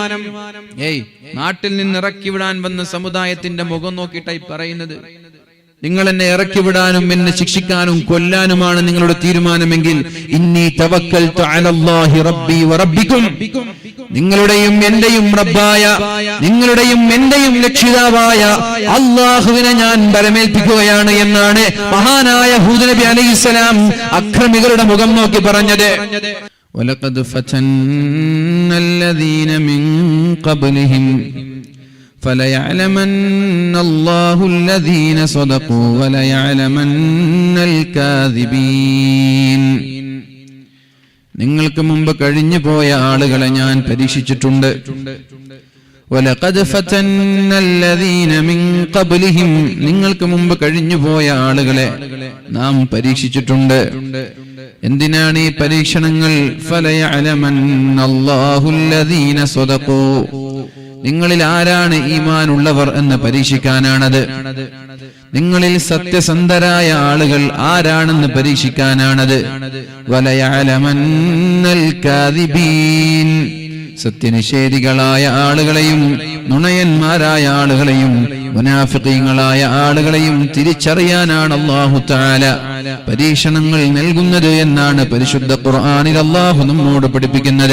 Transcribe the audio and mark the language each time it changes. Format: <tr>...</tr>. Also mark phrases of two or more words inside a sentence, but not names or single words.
<ml>നാട്ടിൽ നിന്ന് ഇറക്കി വിടാൻ വന്ന സമുദായത്തിന്റെ മുഖം നോക്കിയിട്ടായി പറയുന്നത്, നിങ്ങൾ എന്നെ ഇറക്കി വിടാനും എന്നെ ശിക്ഷിക്കാനും കൊല്ലാനുമാണ് നിങ്ങളുടെ തീരുമാനമെങ്കിൽ,</ml> <ar>إني توكلت على الله ربي وربكم,</ar> <ml>നിങ്ങളുടെയും എന്റെയും റബ്ബായ, നിങ്ങളുടെയും എന്റെയും രക്ഷിതാവായ അല്ലാഹുവിനെ ഞാൻ ബലമേൽപ്പിക്കുകയാണ് എന്നാണ് മഹാനായ ഹൂദ് നബി അലൈഹിസ്സലാം അക്രമികളുടെ മുഖം നോക്കി പറഞ്ഞത്.</ml> <ar>ولقد فتن الذين من قبلهم فَلَيَعْلَمَنَّ اللَّهُ الَّذِينَ صَدَقُوا وَلَيَعْلَمَنَّ الْكَاذِبِينَ.</ar> <ml>നിങ്ങൾക്ക് മുമ്പ് കഴിഞ്ഞു പോയ ആളുകളെ ഞാൻ പരീക്ഷിച്ചിട്ടുണ്ട്.</ml> <ar>وَلَقَدْ فَتَنَّ الَّذِينَ مِنْ قَبْلِهِمْ,</ar> <ml>നിങ്ങൾക്ക് മുമ്പ് കഴിഞ്ഞു പോയ ആളുകളെ നാം പരീക്ഷിച്ചിട്ടുണ്ട്. എന്തിനാണ് ഈ പരീക്ഷണങ്ങൾ?</ml> <ar>فَلَيَعْلَمَنَّ اللَّهُ الَّذِينَ صَدَقُوا,</ar> <ml>നിങ്ങളിൽ ആരാണ് ഈമാൻ ഉള്ളവർ എന്ന് പരീക്ഷിക്കാനാണത്. നിങ്ങളിൽ സത്യസന്ധരായ ആളുകൾ ആരാണെന്ന് പരീക്ഷിക്കാനാണത്.</ml> <ar>وليعلمن الكاذبين,</ar> <ml>സത്യനിഷേധികളായ ആളുകളെയും നുണയന്മാരായ ആളുകളെയും മുനാഫിഖീങ്ങളായ ആളുകളെയും തിരിച്ചറിയാനാണ് അല്ലാഹു തആല പരീക്ഷണങ്ങൾ നൽകുന്നത് എന്നാണ് പരിശുദ്ധ ഖുർആനിൽ അല്ലാഹു നമ്മോട് പഠിപ്പിക്കുന്നത്.</ml>